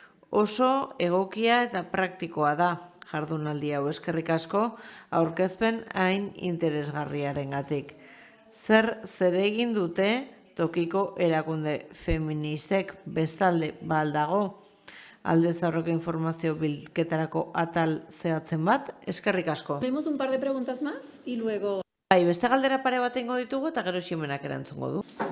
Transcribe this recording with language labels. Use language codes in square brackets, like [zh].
[eu] Oso egokia eta praktikoa da jardunaldi hau, eskerrik asko aurkezpen hain interesgarriarengatik. Zer egin dute tokiko erakunde feministek bestalde baldago? Aldez aurreko informazio bilketarako atal zehatzen bat, eskerrik asko. [es] Vemos un par de preguntas más y luego... [eu] Bai, beste galdera pare bat egingo ditugu eta gero Ximenak erantzungo du.